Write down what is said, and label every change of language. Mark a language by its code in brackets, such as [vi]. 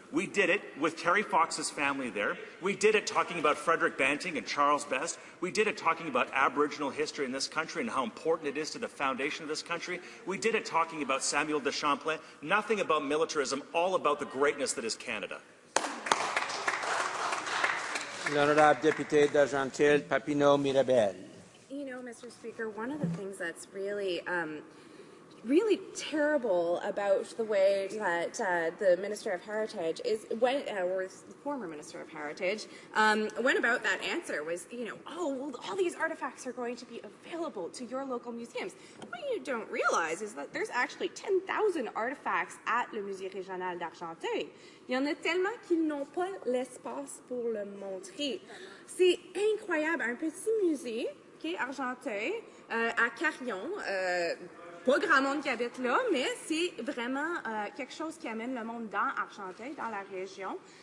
[en] We did it with Terry Fox's family there. We did it talking about Frederick Banting and Charles Best. We did it talking about Aboriginal history in this country and how important it is to the foundation of this country. We did it talking about Samuel de Champlain. Nothing about militarism, all about the greatness that is Canada. [fr] L'honorable député d'Argenteuil, Papineau-Mirabel. [en] You know, Mr. Speaker, one of the things that's really terrible about the way that the Minister of Heritage or the former Minister of Heritage went about that answer was, oh, well, all these artifacts are going to be available to your local museums. What you don't realize is that there's actually 10,000 artifacts at le Musée Régional d'Argenteuil. [fr] Il y en a tellement qu'ils n'ont pas l'espace pour le montrer. C'est incroyable. Un petit musée, Argenteuil, à Carillon, pas grand monde qui habite là, mais c'est vraiment quelque chose qui amène le monde dans Argenteuil, dans la région.